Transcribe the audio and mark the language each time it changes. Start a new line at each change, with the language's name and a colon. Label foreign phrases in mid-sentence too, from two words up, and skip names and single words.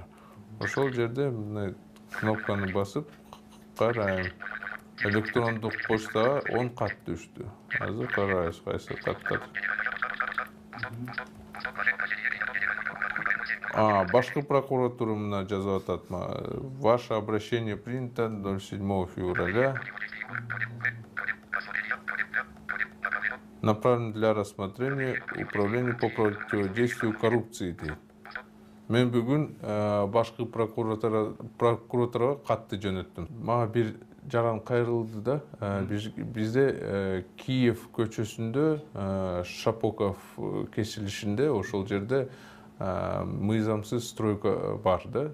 Kyrgyz: Ошол жерде мындай кнопканы басып карайм. Электрондук почтага 10 кат түштү. Азыр карайбыз кайсы каттар. Башкы прокуратура мына жазып атат.
Russian: Ваше обращение принято 07 февраля. Направлено для рассмотрения управления по противодействию коррупции дейт.
Kyrgyz: Мен бүгүн башкы прокуратурага катты жөнөттүм. Мага бир жаран кайрылды да. Бизде Киев көчөсүндө Шапоков кесилишинде ошол жерде мыйзамсыз стройка бар да.